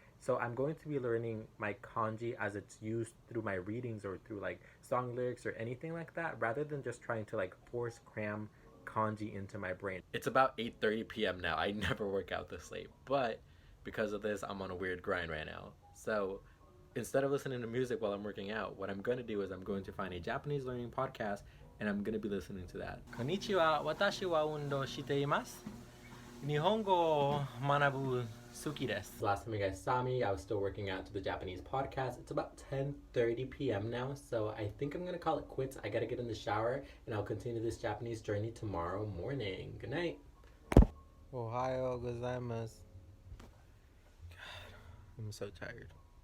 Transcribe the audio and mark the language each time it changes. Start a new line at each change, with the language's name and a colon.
English: So I'm going to be learning my kanji as it's used through my readings or through like song lyrics or anything like that, rather than just trying to like force cram kanji into my brain. It's about 8:30 p.m. now. I never work out this late, but because of this, I'm on a weird grind right now. So instead of listening to music while I'm working out, what I'm going to do is I'm going to find a Japanese learning podcast, and I'm going to be listening to that.
Japanese: こんにちは、私は運動しています。日本語を学ぶ好きです.
English: Last time you guys saw me, I was still working out to the Japanese podcast. It's about 10:30 p.m. now, so I think I'm going to call it quits. I got to get in the shower, and I'll continue this Japanese journey tomorrow morning. Good night.
Japanese: Ohayou gozaimasu.
English: God, I'm so tired.